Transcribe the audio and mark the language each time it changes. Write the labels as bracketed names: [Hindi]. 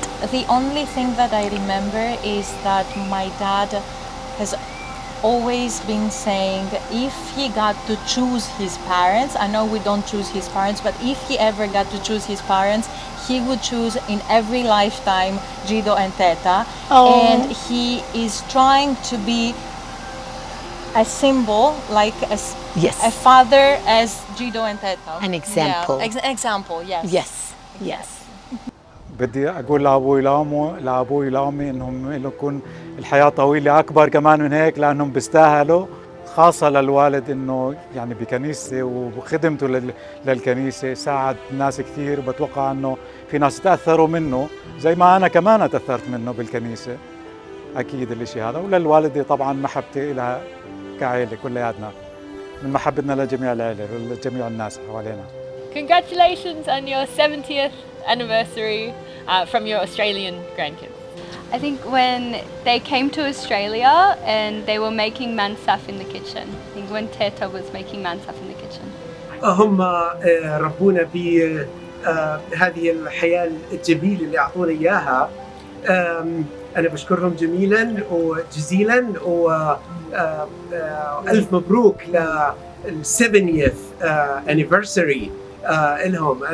[English] The only thing that I remember is that my dad has always been saying if he got to choose his parents, I know we don't choose his parents, but if he ever got to choose his parents, he would choose in every lifetime Jiddo and Teta. And he is trying to be a symbol, like a father as Jiddo and Teta. An example. Yeah. Example, yes. Yes. [Arabic] بدي أقول لأبوي لأمي إنهم يكون الحياة طويلة أكبر كمان من هيك، لأنهم بيستاهلوا، خاصة للوالد إنه يعني بكنيسة وخدمته للكنيسة ساعد ناس كثير، وبتوقع إنه في ناس تأثروا منه زي ما أنا كمان تأثرت منه بالكنيسة. أكيد الإشي هذا، وللوالدة طبعا محبتي لها كعائلة كلياتنا، من محبتنا لجميع العائلة ولجميع الناس حوالينا. [English] Congratulations on your 70th anniversary from your Australian grandkids. I think when they came to Australia and they were making mansaf in the kitchen. I think when Teta was making mansaf in the kitchen. [Arabic] هم ربونا بهذه الحياة الجميلة اللي أعطونا إياها. أنا بشكرهم جميلا وجزيلا، وألف مبروك لل [English] 70th anniversary [Arabic] لهم.